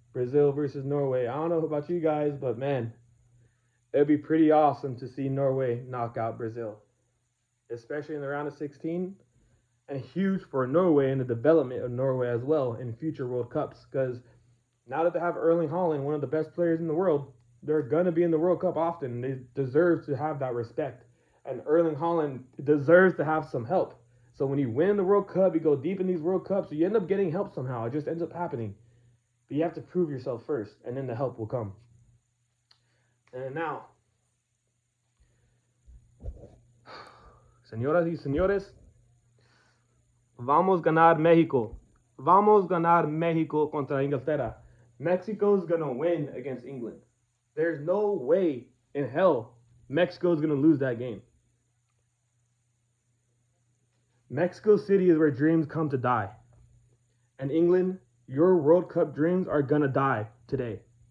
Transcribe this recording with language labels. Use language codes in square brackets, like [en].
[en] Brazil versus Norway. I don't know about you guys, but man, it'd be pretty awesome to see Norway knock out Brazil, especially in the round of 16, and huge for Norway and the development of Norway as well in future World Cups because now that they have Erling Haaland, one of the best players in the world, they're going to be in the World Cup often. They deserve to have that respect. And Erling Haaland deserves to have some help. So when you win the World Cup, you go deep in these World Cups, you end up getting help somehow. It just ends up happening. But you have to prove yourself first, and then the help will come. And now, [es] señoras y señores, vamos ganar México. Vamos ganar México contra Inglaterra. [en] Mexico's going to win against England. There's no way in hell Mexico's going to lose that game. Mexico City is where dreams come to die. And England, your World Cup dreams are going to die today.